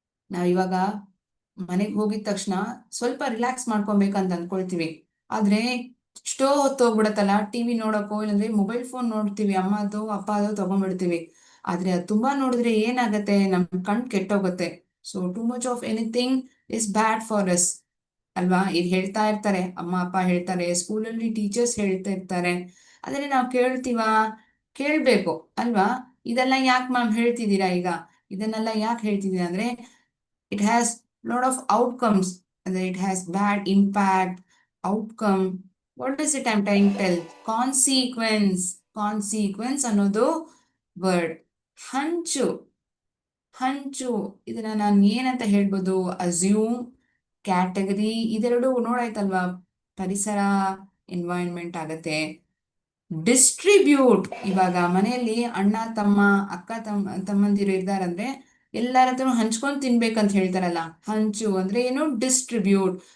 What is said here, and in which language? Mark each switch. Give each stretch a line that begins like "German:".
Kannada: ನಾವ್ ಇವಾಗ ಮನೆಗೆ ಹೋಗಿದ ತಕ್ಷಣ ಸ್ವಲ್ಪ ರಿಲ್ಯಾಕ್ಸ್ ಮಾಡ್ಕೊಬೇಕಂತ ಅನ್ಕೊಳ್ತೀವಿ, ಆದ್ರೆ ಎಷ್ಟೋ ಹೊತ್ತು ಹೋಗ್ಬಿಡತ್ತಲ್ಲ ಟಿವಿ ನೋಡಕ್ಕೋ, ಇಲ್ಲಾಂದ್ರೆ ಮೊಬೈಲ್ ಫೋನ್ ನೋಡ್ತೀವಿ, ಅಮ್ಮದು ಅಪ್ಪದು ತಗೊಂಡ್ಬಿಡ್ತೀವಿ. ಆದ್ರೆ ಅದು ತುಂಬಾ ನೋಡಿದ್ರೆ ಏನಾಗತ್ತೆ, ನಮ್ ಕಣ್ ಕೆಟ್ಟೋಗುತ್ತೆ.
English: so too much of anything is bad for us,
Kannada: ಅಲ್ವಾ? ಈಗ ಹೇಳ್ತಾ ಇರ್ತಾರೆ, ಅಮ್ಮ ಅಪ್ಪ ಹೇಳ್ತಾರೆ, ಸ್ಕೂಲಲ್ಲಿ ಟೀಚರ್ಸ್ ಹೇಳ್ತಾ ಇರ್ತಾರೆ, ಆದ್ರೆ ನಾವು ಕೇಳ್ತೀವಾ? ಕೇಳ್ಬೇಕು ಅಲ್ವಾ? ಇದೆಲ್ಲ ಯಾಕೆ ಮ್ಯಾಮ್ ಹೇಳ್ತಿದ್ದೀರಾ ಈಗ? ಇದನ್ನೆಲ್ಲ ಯಾಕೆ ಹೇಳ್ತಿದ್ದೀರಾ ಅಂದ್ರೆ,
English: it has lot of outcomes, and it has bad impact, outcome. What is it I'm trying to tell? Consequence.
Kannada: Consequence ಅನ್ನೋದು ವರ್ಡ್. ಹಂಚು, ಹಂಚು, ಇದನ್ನ ನಾನು ಏನಂತ ಹೇಳ್ಬೋದು? Assume, category. ಇದೆರಡು ನೋಡಾಯ್ತಲ್ವಾ? ಪರಿಸರ, ಎನ್ವೈರನ್ಮೆಂಟ್ ಆಗತ್ತೆ. ಡಿಸ್ಟ್ರಿಬ್ಯೂಟ್. ಇವಾಗ ಮನೆಯಲ್ಲಿ ಅಣ್ಣ ತಮ್ಮ ಅಕ್ಕ ತಮ್ಮಂದಿರು ಇದ್ದಾರಂದ್ರೆ ಎಲ್ಲರ ಹತ್ರ ಹಂಚ್ಕೊಂಡು ತಿನ್ಬೇಕಂತ ಹೇಳ್ತಾರಲ್ಲ, ಹಂಚು ಅಂದ್ರೆ ಏನು? ಡಿಸ್ಟ್ರಿಬ್ಯೂಟ್.